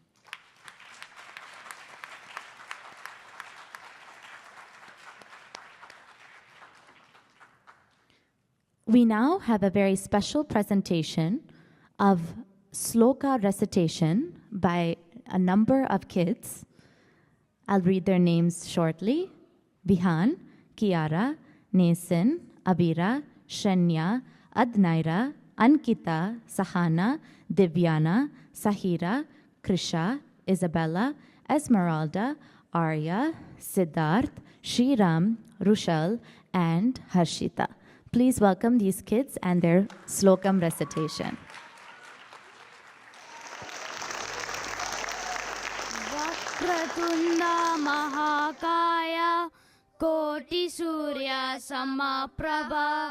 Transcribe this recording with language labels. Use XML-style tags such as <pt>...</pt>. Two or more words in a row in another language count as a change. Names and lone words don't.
<en>We now have a very special presentation of sloka recitation by a number of kids. I'll read their names shortly. Bihan, Kiara, Nason, Abira, Shanya, Adnaira, Ankita, Sahana, Divyana, Sahira, Krisha, Isabella, Esmeralda, Arya, Siddharth, Shriram, Rushal, and Harshita. Please welcome these kids and their slokam recitation.</en> <sa>वक्रतुण्ड महाकाय कोटि सूर्य समप्रभ</sa>